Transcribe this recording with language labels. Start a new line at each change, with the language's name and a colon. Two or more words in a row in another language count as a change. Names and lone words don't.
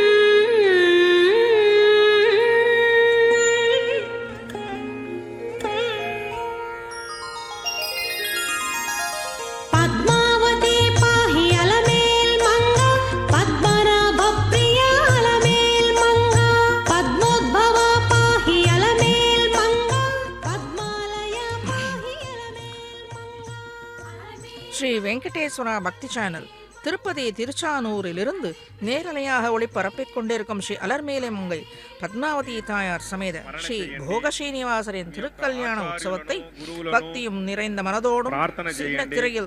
Sanskrit: पद्मावती पाहि अलमेल् मंगा पद्मनाभप्रिया अलमेल् मंगा पद्मोद्भवा पाहि अलमेल् मंगा पद्मालया पाहि अलमेल् मंगा।
Tamil: ஸ்ரீ வெங்கடேஸ்வரா பக்தி சேனல் திருப்பதி திருச்சானூரிலிருந்து நேரலையாக ஒளிபரப்பிக் கொண்டிருக்கும் ஸ்ரீ அலர்மேலை மங்கை பத்மாவதி தாயார் சமேத ஸ்ரீ போகஸ்ரீனிவாசரின் திருக்கல்யாண உற்சவத்தை பக்தியும் நிறைந்த மனதோடும் சின்ன திரையில்